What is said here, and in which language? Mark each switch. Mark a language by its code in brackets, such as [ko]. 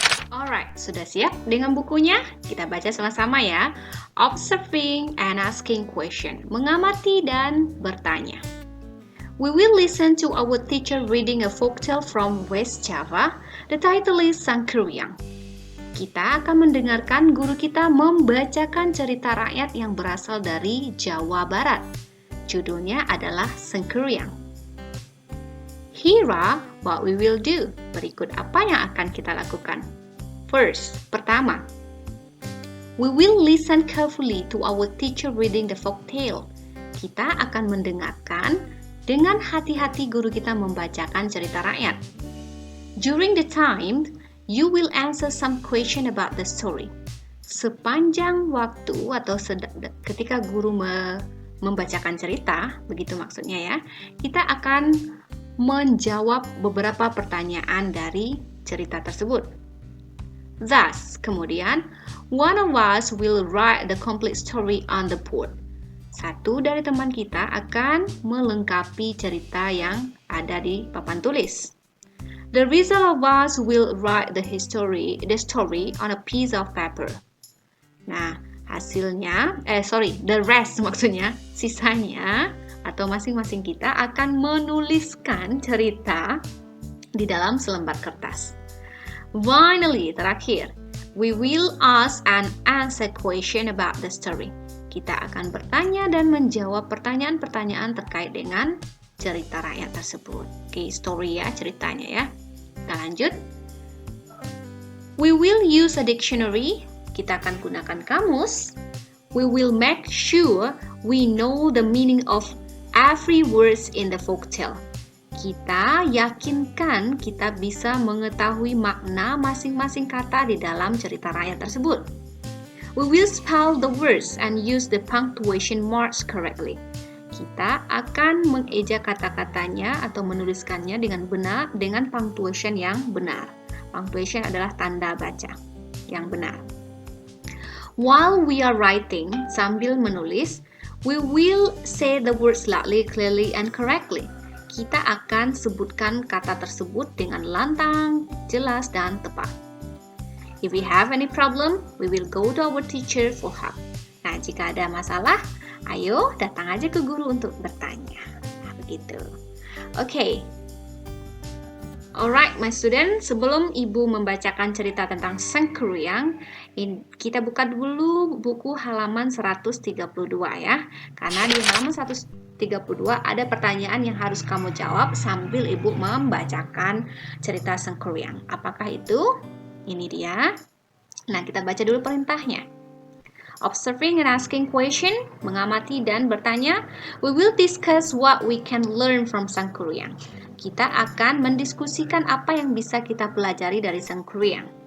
[id] Alright, sudah siap dengan bukunya? Kita baca sama-sama ya. [en] Observing and asking question. [id] Mengamati dan bertanya. [en] We will listen to our teacher reading a folktale from West Java. The title is Sangkuriang. [id] Kita akan mendengarkan guru kita membacakan cerita rakyat yang berasal dari Jawa Barat. Judulnya adalah [en] Sangkuriang. Here what we will do. [id] Berikut apa yang akan kita lakukan. [en] First, [id] pertama, [en] we will listen carefully to our teacher reading the folk tale. [id] Kita akan mendengarkan dengan hati-hati guru kita membacakan cerita rakyat. [en] During the time, you will answer some question about the story. [id] Sepanjang waktu atau ketika guru membacakan cerita, begitu maksudnya ya, kita akan menjawab beberapa pertanyaan dari cerita tersebut. [en] Thus, [id] kemudian, [en] one of us will write the complete story on the board. [id] Satu dari teman kita akan melengkapi cerita yang ada di papan tulis. [en] The rest of us will write the story on a piece of paper. [id] Nah, [en] the rest [id] maksudnya, sisanya atau masing-masing kita akan menuliskan cerita di dalam selembar kertas. [en] Finally, [id] terakhir, [en] we will ask and answer question about the story. [id] Kita akan bertanya dan menjawab pertanyaan-pertanyaan terkait dengan cerita rakyat tersebut. Oke, story ya, ceritanya ya. Kita lanjut. [en] We will use a dictionary. [id] Kita akan gunakan kamus. [en] We will make sure we know the meaning of every words in the folktale. [id] Kita yakinkan kita bisa mengetahui makna masing-masing kata di dalam cerita rakyat tersebut. [en] We will spell the words and use the punctuation marks correctly. [id] Kita akan mengeja kata-katanya atau menuliskannya dengan benar dengan punctuation yang benar. Punctuation adalah tanda baca yang benar. [en] While we are writing, [id] sambil menulis, [en] we will say the words loudly, clearly, and correctly. [id] Kita akan sebutkan kata tersebut dengan lantang, jelas, dan tepat. [en] If we have any problem, we will go to our teacher for help. [id] Nah, jika ada masalah, ayo datang aja ke guru untuk bertanya. Nah, begitu. [en] Okay. Alright, my student. [id] Sebelum Ibu membacakan cerita tentang Sangkuriang, kita buka dulu buku halaman 132 ya. Karena di halaman 132 ada pertanyaan yang harus kamu jawab sambil Ibu membacakan cerita Sangkuriang. Apakah itu? Ini dia. Nah, kita baca dulu perintahnya. [en] Observing and asking question, [id] mengamati dan bertanya. [en] We will discuss what we can learn from Sangkuriang. [id] Kita akan mendiskusikan apa yang bisa kita pelajari dari Sangkuriang.